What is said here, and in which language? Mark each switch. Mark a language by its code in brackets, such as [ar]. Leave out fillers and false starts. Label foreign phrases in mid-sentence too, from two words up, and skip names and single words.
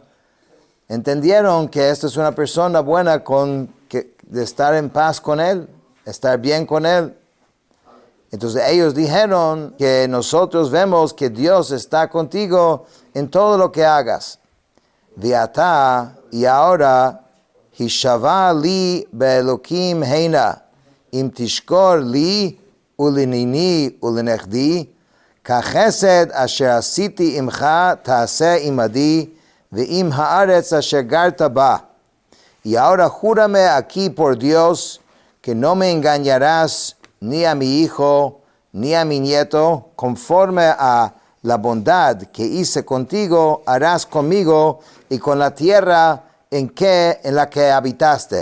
[es] Entendieron que esta es una persona buena de estar en paz con él, estar bien con él. Entonces ellos dijeron que nosotros vemos que Dios está contigo en todo lo que hagas. Viata, y ahora, [he] השבעה לי באלהים הנה, אם תשקר לי ולניני ולנכדי, כחסד אשר עשיתי עמך תעשה עמדי, ועם הארץ אשר גרתה בה. [es] Y ahora júrame aquí por Dios que no me engañarás ni a mi hijo, ni a mi nieto, conforme a la bondad que hice contigo, harás conmigo y con la tierra en la que habitaste.